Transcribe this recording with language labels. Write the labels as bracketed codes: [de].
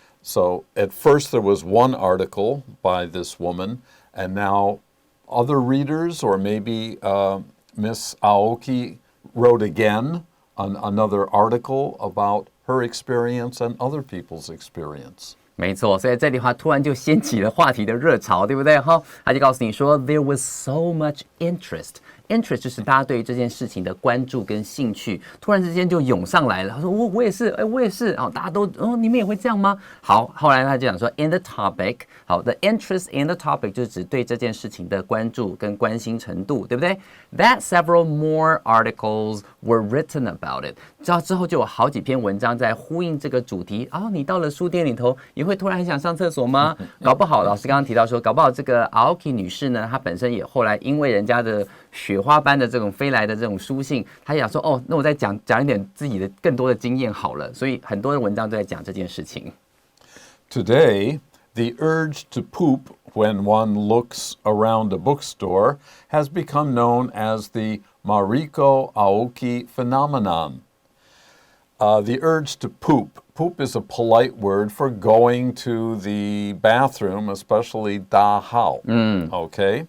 [en] So at first there was one article by this woman, and now other readers, or maybe Miss Aoki wrote again another article about her experience and other people's experience. [zh] 没错，所以这里的话突然就掀起了话题的热潮，对不对？哈，他就告诉你说 ， [en] There was so much interest。 [zh] interest 就是大家对于这件事情的关注跟兴趣，突然之间就涌上来了。他说我也是，我也是，大家都你们也会这样吗？好，后来他就讲说 [en] in the topic， [zh] 好 ， [en] the interest in the topic [zh] 就是指对这件事情的关注跟关心程度，对不对 ？ [en] That several more articles were written about it。 [zh] 之后就有好几篇文章在呼应这个主题。你到了书店里头，也会突然很想上厕所吗？搞不好老师刚刚提到说，搞不好这个 Aoki 女士呢，她本身也后来因为人家的雪花般的这种飞来的这种书信，她想说那我再讲一点自己的更多的经验好了，所以很多的文章都在讲这件事情。 [en] Today, the urge to poop when one looks around a bookstore has become known as the Mariko Aoki phenomenon. The urge to poop. Poop is a polite word for going to the bathroom, especially 大号. Okay?